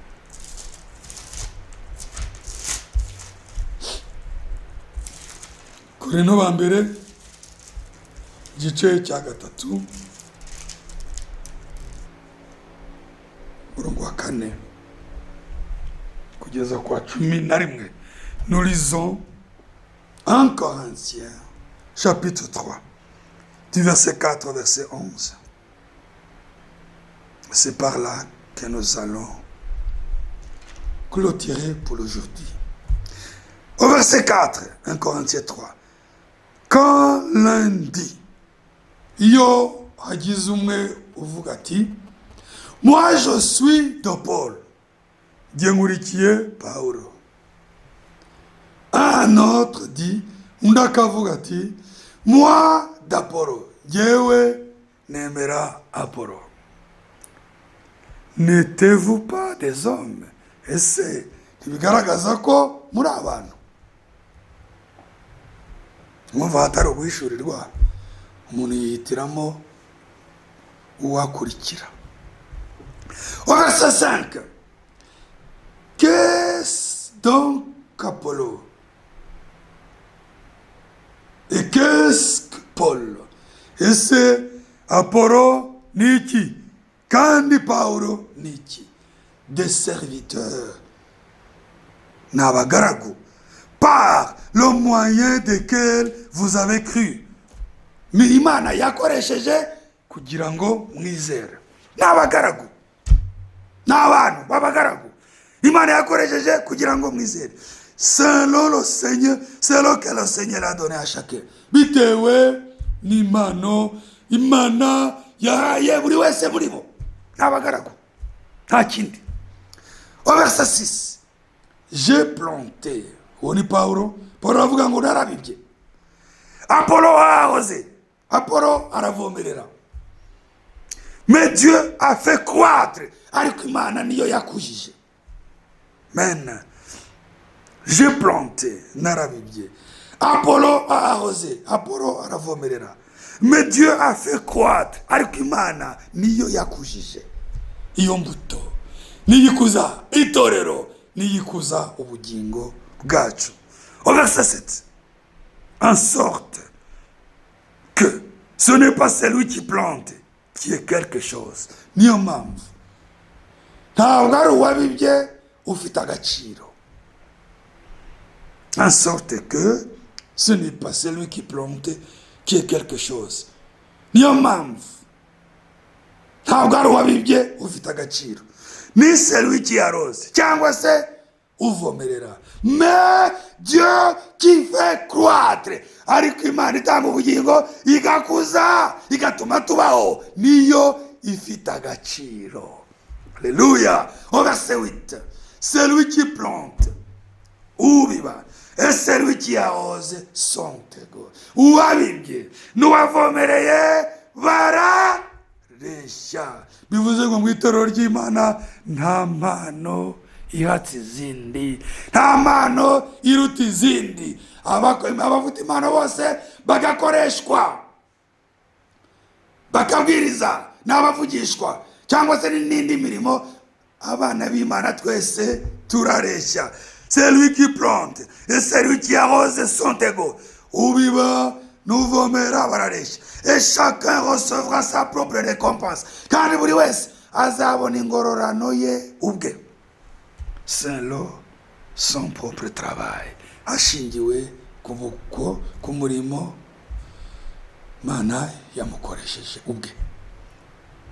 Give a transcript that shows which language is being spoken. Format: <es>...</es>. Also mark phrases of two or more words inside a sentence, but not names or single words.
<rw>Korinto ba mbere igice cya 3 umurongo wa 4 kugeza kwa 11.</rw> <fr>Nous lisons 1 Corinthiens chapitre 3 du verset 4 au verset 11. C'est par là que nous allons clôturer pour aujourd'hui. Au verset 4, 1 Corinthiens 3. Quand l'un dit,</fr> <rw>yo hagize umwe uvuga ati,</rw> <fr>moi je suis de Paul, Dieu</fr> <rw>nkurikiye Paulo.</rw> <fr>Un autre dit,</fr> <rw>undi akavuga ati,</rw> <fr>moi d'Apollo,</fr> <rw>yewe nemera Apollo.</rw> <fr>N'êtes-vous pas des hommes?</fr> <rw>Ese ntibigaragaza ko muri abantu? Mwumva hatari ubwishurirwa, umuntu yihitiramo uwakurikira.</rw> <fr>Au verset 5, qu'est-ce donc qu'Apollo? Et qu'est-ce que Paul?</fr> <rw>Ese Apollo niki? Kandi Paulo niki?</rw> <fr>Des serviteurs n'abagaragu, par le moyen desquels vous avez cru.</fr> <rw>Mais Imana yakoresheje kugira ngo mwizere. N'abagaragu, n'abantu b'abagaragu, Imana yakoresheje kugira ngo mwizere.</rw> <fr>Selon le Seigneur, selon que le Seigneur a donné à chacun.</fr> <rw>Bitewe n'Imana, Imana yahaye buri wese muri bo. N'abagaragu, nta kindi.</rw> <fr>Au verset 6, j'ai planté.</fr> <rw>Oni Paulo, Paulo avuga ngo narabibye.</rw> <fr>Apollo a arrosé,</fr> <rw>Apollo aravomerera.</rw> <fr>Mais Dieu a fait croître.</fr> <rw>Ariko Imana niyo yakujije.</rw> <fr>Amen. J'ai planté, narabibye. Apollo a arrosé,</fr> <rw>Apollo aravomerera.</rw> <fr>Mais Dieu a fait croître.</fr> <rw>Ariko Imana niyo yakujije. Iyo mbuto niyikuza itorero, niyikuza ubugingo bwacu.</rw> <fr>Au verset 7, en sorte que ce n'est pas celui qui plante qui est quelque chose.</fr> <rw>Niyo mpamvu ntabwo ari uwabibye ufite agaciro.</rw> <fr>En sorte que ce n'est pas celui qui plante qui est quelque chose.</fr> <rw>Niyo mpamvu ntabwo ari uwabibye ufite agaciro, ni</rw> <fr>celui qui arrose</fr> <rw>cyangwa se uvomerera.</rw> <fr>Mais Dieu qui fait croître.</fr> <rw>Ariko Imana itanga ubugingo igakuza igatuma tubaho, niyo ifite agaciro.</rw> <fr>Alléluia. Au verset 8, celui qui plante ubiba et celui qui arrose sont égaux.</fr> <rw>Uwabibye n'uwavomereye barareshya. Bivuze ngo mu itorero ry'Imana nta mpano ihatse izindi, nta mpano iruta izindi. Abafite impano bose bagakoreshwa, bakabwiriza n'abavugishwa cyangwa se n'indi mirimo. Abana b'Imana twese turareshya.</rw> <fr>Celui qui plante et celui qui arrose sont égaux.</fr> <rw>Ubiba n'uvomera barareshya.</rw> <fr>Et chacun recevra sa propre récompense.</fr> <rw>Kandi buri wese azabona ingororano ye ubwe.</rw> <fr>Selon son propre travail.</fr> <rw>Ashingiwe ku murimo Mana yamukoresheje ubwe.</rw>